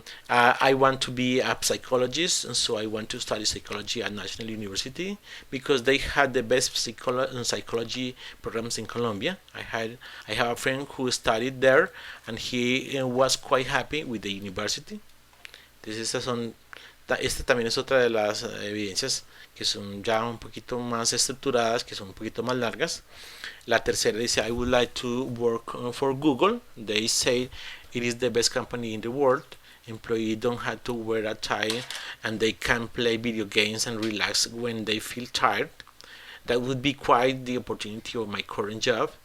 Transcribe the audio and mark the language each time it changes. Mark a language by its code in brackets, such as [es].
[en] I want to be a psychologist, and so I want to study psychology at National University because they had the best psychology programs in Colombia. I have a friend who studied there, and he was quite happy with the university. [es] Entonces esta también es otra de las evidencias que son ya un poquito más estructuradas, que son un poquito más largas. La tercera dice, [en] I would like to work for Google. They say it is the best company in the world. Employees don't have to wear a tie and they can play video games and relax when they feel tired. That would be quite the opportunity of my current job.